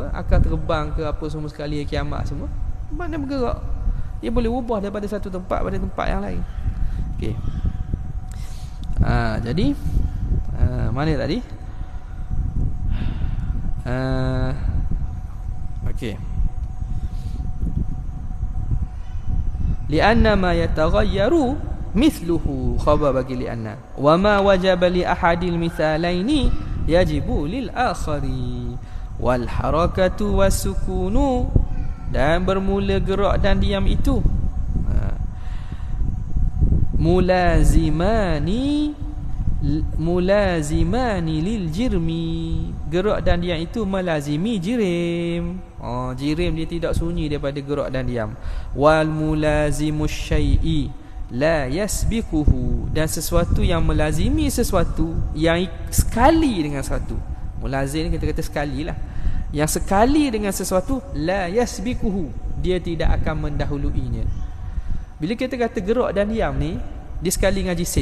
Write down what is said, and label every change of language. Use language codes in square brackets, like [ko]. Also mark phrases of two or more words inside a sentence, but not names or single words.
[ms] Akan terbang ke apa semua sekali, kiamat semua. Mana bergerak? Dia boleh ubah daripada satu tempat pada tempat yang lain. Okey. Jadi mana tadi? Okey. [ar] لأن ما يتغير مثله, [ms] khabar bagi [ar] li'anna, وما وجب لأحد المثلين يجب للآخر، والحركة والسكون, [ms] dan bermula gerak dan diam itu [ar] ملازمان للجرم, [ms] gerak dan diam itu melazimi jirim. Jirim dia tidak sunyi daripada gerak dan diam. [ar] والملازم للشيء لا يسبقه, [ms] dan sesuatu yang melazimi sesuatu yang sekali dengan sesuatu. Mulazim kita kata sekali lah. Yang sekali dengan sesuatu, [ar] لا يسبقه, [ms] dia tidak akan mendahuluinya. Bila kita kata gerak dan diam ni, dia sekali dengan jisim.